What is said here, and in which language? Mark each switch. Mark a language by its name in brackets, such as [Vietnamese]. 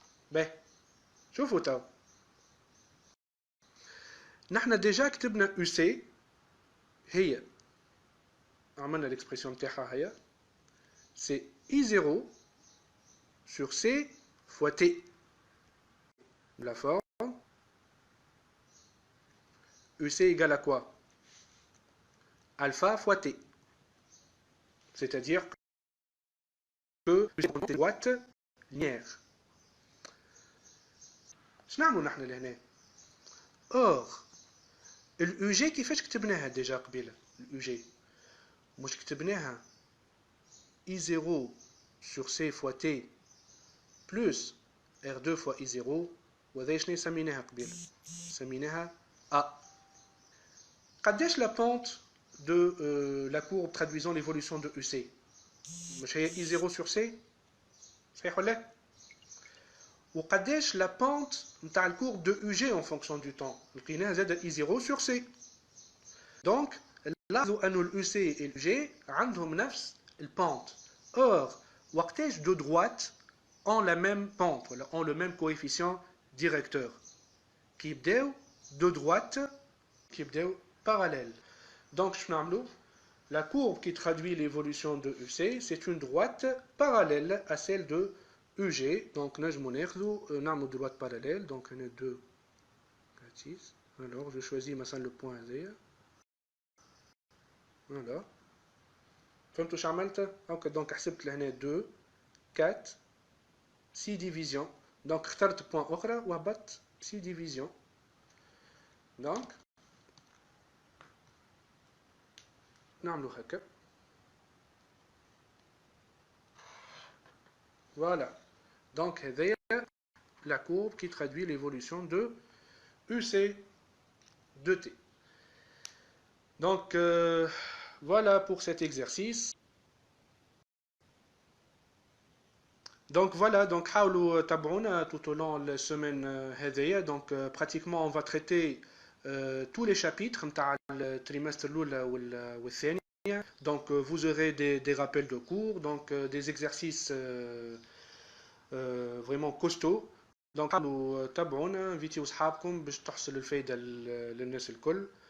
[Arabic] Ben, شوفوا تاو. نحن déjà كتبنا UC هي عملنا l'expression نتاعها هي c'est I0 sur C fois T. [French] La forme UC égale à quoi? Alpha fois T. C'est-à-dire que j'ai une droite linéaire. [Arabic] شنعملو نحن لهنا؟ Or, الUG كيفاش كتبناها ديجا قبيله؟ الUG مش كتبناها I0 sur C fois T plus R2 fois I0 وهذا شنو سميناها قبيله؟ سميناها A. قداش [French] la pente de la courbe traduisant l'évolution de UC؟ [Arabic] مش هي I0 sur C؟ صحيح ولا لا؟ وقداش la pente نتاع الكورب de UG [French] en fonction du temps؟ [Arabic] لقيناها زاد I0 sur C. Donc لاحظوا انه الUC et l'UG عندهم نفس البونت. [French] Or وقتاش deux droites ont la même pente, ont le même coefficient directeur qui يبداو deux droites qui يبداو parallèles. Donc je [Arabic] نعملو [French] la courbe qui traduit l'évolution de UC, c'est une droite parallèle à celle de UG. Donc, nous avons une droite parallèle. Donc, on a 2, 4, 6. Alors, je choisis maintenant le point Z. Voilà. [Arabic] فهمتوا شو عملت؟ Donc, حسبت لهنا 2, 4, 6 divisions. Donc, اخترت point أخرى وهبطت 6 divisions. Donc, نعملو هكا. [French] Voilà. Donc, c'est la courbe qui traduit l'évolution de UC de T. Donc, voilà pour cet exercice. Donc, voilà. Donc, [Arabic] حاولوا تابعونا [French] tout au long de la semaine هذية. Donc, pratiquement, on va traiter tous les chapitres [Arabic] نتاع التريمستر الأولى والثانية. [French] Donc, vous aurez des rappels de cours, donc des exercices vraiment costauds. [Arabic] Donc, حاولوا تابعونا، انفيتيو صحابكم باش تحصل الفايدة للناس الكل.